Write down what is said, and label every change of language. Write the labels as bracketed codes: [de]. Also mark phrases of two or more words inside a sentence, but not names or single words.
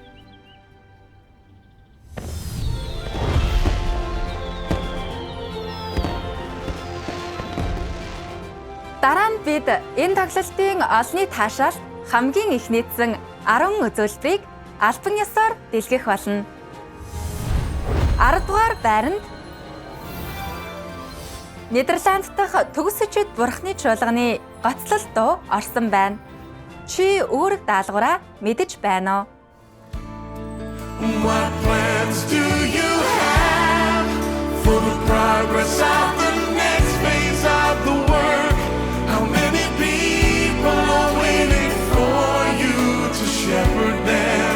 [mn] Дараа нь бид энэ тоглолтын олонний таашаал хамгийн их нийцсэн 10 үзүүлбэрийг албан ёсоор дэлгэх болно. 10 дугаар байранд Нидерланд дахь төгс өчөд Бурхны чуулганы гоцлол дуу орсон байна. Чи үүрэг даалгавраа мэдэж байна уу? [en] What plans do you have for the progress of the next phase of the work? How many people are waiting for you to shepherd them?